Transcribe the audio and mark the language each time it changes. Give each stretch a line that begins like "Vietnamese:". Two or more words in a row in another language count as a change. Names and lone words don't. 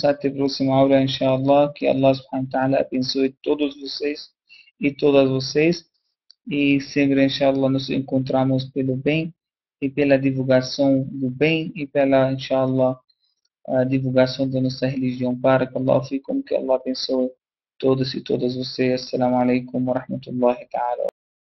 Portuguese: Até a próxima aula, inshallah. Que
Arabic: الله سبحانه وتعالى
Portuguese: abençoe todos vocês e todas vocês. E sempre, inshallah, nos encontramos pelo bem e pela divulgação do bem e pela, inshallah, a divulgação da nossa religião.
Arabic: بارك الله فيكم,
Portuguese: que Allah abençoe todos e todas vocês.
Arabic: السلام عليكم ورحمة الله تعالى.